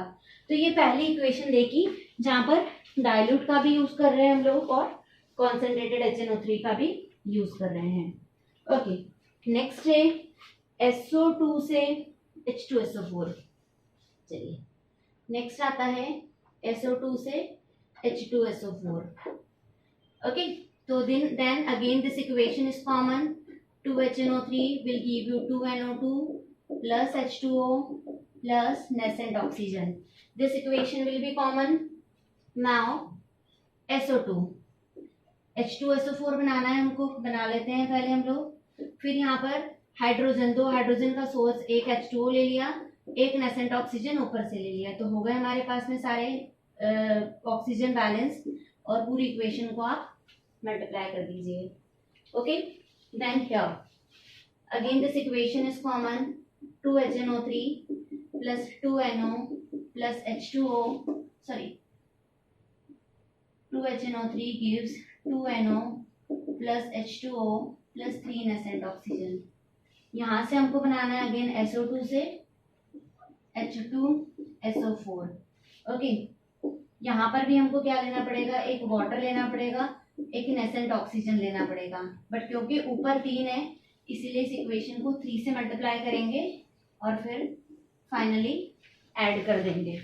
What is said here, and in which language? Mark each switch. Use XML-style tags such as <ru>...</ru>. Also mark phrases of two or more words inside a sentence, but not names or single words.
<hi>तो ये पहली इक्वेशन देखी जहां पर डाइल्यूट का भी यूज कर रहे हैं हम लोग और कॉन्सेंट्रेटेड HNO3 का भी यूज कर रहे हैं। ओके, नेक्स्ट है SO2 से H2SO4। चलिए, नेक्स्ट आता है SO2 से H2SO4।</hi> <en>ओके, तो then again this equation is common. 2HNO3 will give you 2NO2 plus H2O plus nascent oxygen. This equation will be common.</en> <hi>Now SO2, H2SO4 बनाना है हमको, बना लेते हैं पहले हम लोग। फिर यहाँ पर हाइड्रोजन, 2 हाइड्रोजन का सोर्स, एक H2O ले लिया, एक नेसेंट ऑक्सीजन ऊपर से ले लिया, तो हो गए हमारे पास में सारे</hi> <en>oxygen balance,</en> <hi>और पूरी इक्वेशन को आप मल्टीप्लाई कर दीजिए।</hi> <en>Okay, then here again this equation is common. 2HNO3 plus 2NO plus H2O, sorry, 2HNO3 gives 2NO plus H2O plus 3 nascent oxygen।</en> <hi>यहाँ से हमको बनाना है अगेन SO2 से H2SO4। ओके, यहाँ पर भी हमको क्या लेना पड़ेगा, एक वाटर लेना पड़ेगा, एक</hi> <en>nascent oxygen</en> <hi>लेना पड़ेगा, बट क्योंकि ऊपर 3 है इसीलिए इस इक्वेशन को 3 से मल्टीप्लाई करेंगे और फिर</hi> <en>finally add</en> <hi>कर देंगे।</hi>